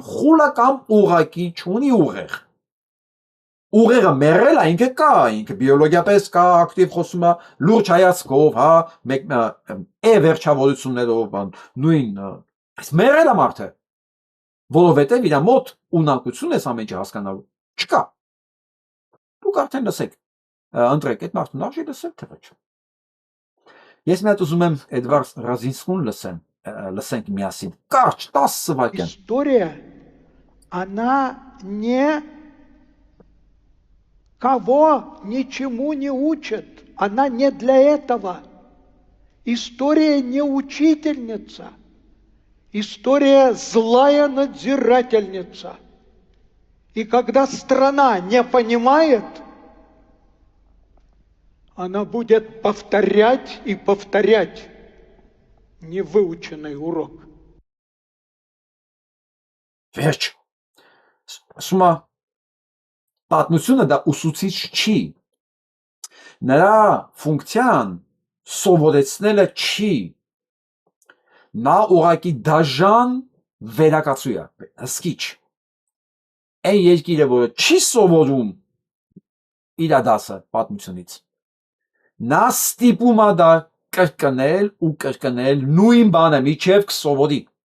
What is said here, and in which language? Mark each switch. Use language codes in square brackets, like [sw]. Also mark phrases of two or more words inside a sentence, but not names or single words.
[hy] խուլ է, կամ ուղղակի չունի ուղեղ։ Ուղեղը մեռել է, ինքը կա, ինքը բիոլոգիապես կա, ակտիվ խոսում է, լուրջ հայացքով, հա, վերջավորություններով, նույն, մեռել է մարդը, որովհետև իր մոտ ունակություն ես ամեն ինչ հասկանալու չկա։ Դուք արդեն լսեք, ընտրեք, այդ մարդուն արժի լսել, թե ոչ։ Ես մի հատ ուզում եմ Էդվարդ Ռազինսկուն լսենք միասին, կարճ 10 սվայրկյան։ [ru] История, она никого ничему не учит. Она не для этого. История не учительница. История злая надзирательница. И когда страна не понимает, она будет повторять и повторять невыученный урок. [hy] Վերջ, ասում է, պատմությունը դա ուսուցիչ չի, նրա ֆունկցիան սովորեցնելը չի, նա ուղղակի դաժան վերակացու է, հսկիչ, այն երկիրը, որը չի սովորում իր դասը պատմությունից, նա ստիպում է դա կրկնել ու կրկնել նույն բանը միջև կսովորի։